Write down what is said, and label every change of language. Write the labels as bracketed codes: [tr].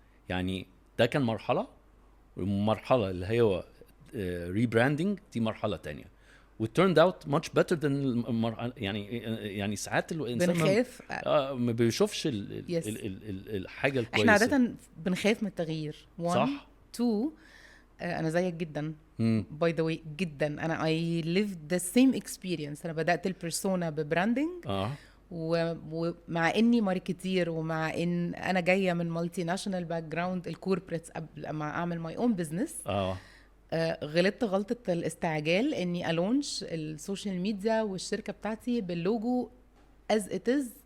[ar] يعني ده كان مرحله اللي هي rebranding، دي مرحله تانية و [en] turned out much better than [ar] يعني ساعات الانسان بنخاف ما بيشوفش الحاجه الكويسه. احنا عاده بنخاف من التغيير. صح. 2 انا زيك جدا [en] by the way [ar] جدا. [en] انا I lived the same experience. [ar] انا بدات البيرسونا ببراندنج ومع اني ماركتير ومع ان انا جايه من مالتي ناشونال باك جراوند الكوربريتس قبل ما اعمل [en] My own business. [ar] غلطت غلطه الاستعجال اني الونش السوشيال ميديا والشركه بتاعتي باللوجو [en] As it is.